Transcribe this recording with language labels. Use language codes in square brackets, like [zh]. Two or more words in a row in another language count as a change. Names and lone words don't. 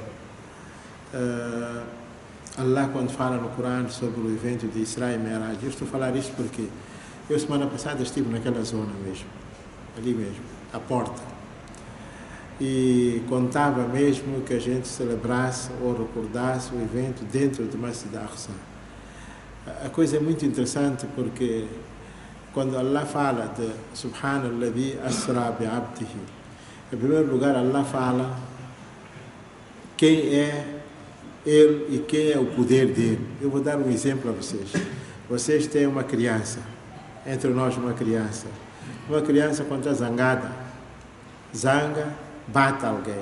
[pt] Allah, quando fala no Corão sobre o evento de Isra e Mi'raj, eu estou a falar isso porque eu semana passada estive naquela zona mesmo, ali mesmo, à porta, e contava mesmo que a gente celebrasse ou recordasse o evento dentro de Masjid al-Aqsa. A coisa é muito interessante porque quando Allah fala de [ar] سبحان الذي أسرى بعبده, [pt] em primeiro lugar Allah fala quem é Ele e quem é o poder dele. Eu vou dar um exemplo a vocês. Vocês têm uma criança, entre nós uma criança. Uma criança quando está zangada, zanga, bate alguém.